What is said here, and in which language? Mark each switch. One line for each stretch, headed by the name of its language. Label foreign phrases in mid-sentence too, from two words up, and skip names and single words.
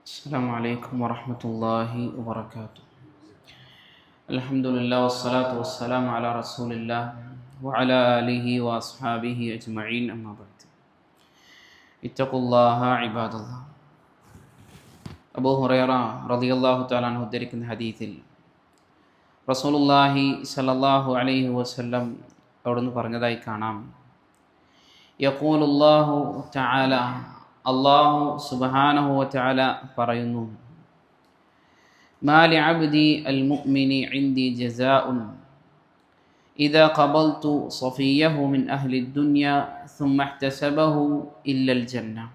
Arabic: السلام عليكم ورحمة الله وبركاته. الحمد لله والصلاة والسلام على رسول الله وعلى آله وأصحابه أجمعين أما بعد. اتقوا الله عباد الله. أبو هريرة رضي الله تعالى عنه
Malayalam: ഉദ്ധരിക്കുന്ന ഹദീസിൽ
Arabic: رسول الله صلى الله عليه وسلم
Malayalam: അവിടുന്ന് പറഞ്ഞതായി കാണാം,
Arabic: يقول الله تعالى، الله سبحانه وتعالى പറയുന്നു, ما لعبدي المؤمن عندي جزاء إذا قبضت صفيه من أهل الدنيا ثم احتسبه إلا الجنة.